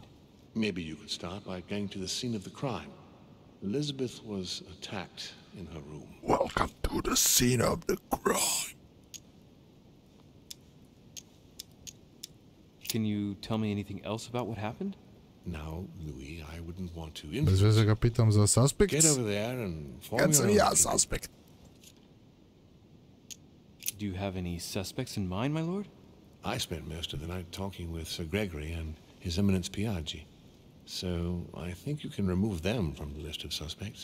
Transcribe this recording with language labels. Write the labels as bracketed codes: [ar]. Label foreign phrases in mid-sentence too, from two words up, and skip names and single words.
[en] Maybe you could start by going to the scene of the crime. Elizabeth was attacked in her room. Welcome to the scene of the crime. Can you tell me anything else about what happened? Now, Louis, I wouldn't want to [sr] Bez veze ga pitam za suspects. [en] Get over there and form [sr] Kad sam [en] your [sr] ja [en] own suspect. Do you have any suspects in mind, my lord? I spent most of the night talking with Sir Gregory and His Eminence Piaggi, so I think you can remove them from the list of suspects.